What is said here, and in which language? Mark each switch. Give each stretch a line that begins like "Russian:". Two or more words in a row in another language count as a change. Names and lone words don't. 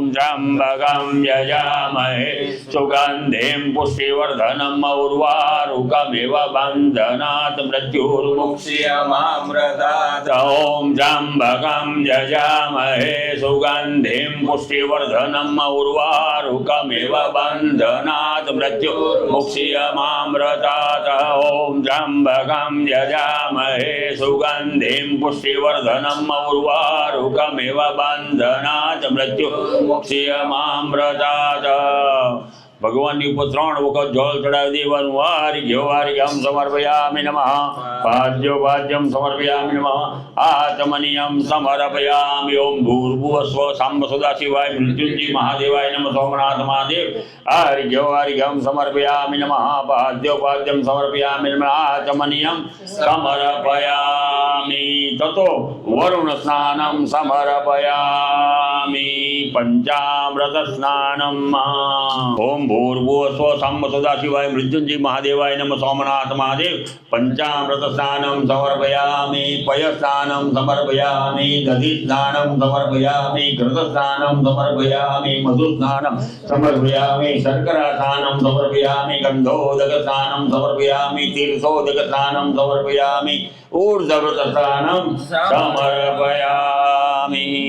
Sanskrit: त्र्यंबकं यजामहे सुगंधिं पुष्टिवर्धनम् उर्वारुकमिव बन्धनात् मृत्युर्मुक्ष्यमामृतात् ॐ त्र्यंबकं यजामहे सुगंधिं पुष्टिवर्धनम् उर्वारुकमिव बन्धनात् मृत्युर्मुक्ष्यमामृतात् ॐ त्र्यंबकं यजामहे सुगंधिं पुष्टिवर्धनम् उर्वारुकमिव बंधनात् मृत्युमुक्ष्यमामृतात्
Gujarati: ભગવાનની ઉપર 3 વખત જળ ચડાવી દેવાનું
Sanskrit: વાર્ઘ્યમ સમર્પયામિ નમઃ પાદ્યોપાદ્યમ સમર્પયામિ નમઃ આચમનીયમ સમર્પયામિ ઓમ ભૂર્ભુવસ્વ સાંબ સદાશિવાય મૃત્યુંજય મહાદેવાય નમઃ સોમનાથ મહાદેવ આર્ઘ્યમ સમર્પયામિ નમઃ પાદ્યોપાદ્યમ સમર્પયામિ નમઃ આચમનીયમ સમર્પયામિ ततो वरुणस्नानं समर्पयामि पंचामृतस्नानम् ओम भूर्भुवस्वः स्वं सदाशिवाय मृत्युंजय महादेवाय नमः सोमनाथ महादेव पंचामृतस्नानं समर्पयामि पयस्नानं समर्पयामि दधिस्नानं समर्पयामि घृतस्नानं समर्पयामि मधुस्नानं समर्पयामि शर्करास्नानं समर्पयामि गन्धोदकस्नानं समर्पयामि तीर्थोदकस्नानं समर्पयामि ऊर्ध्वव्रतस्नानं समर्पयामि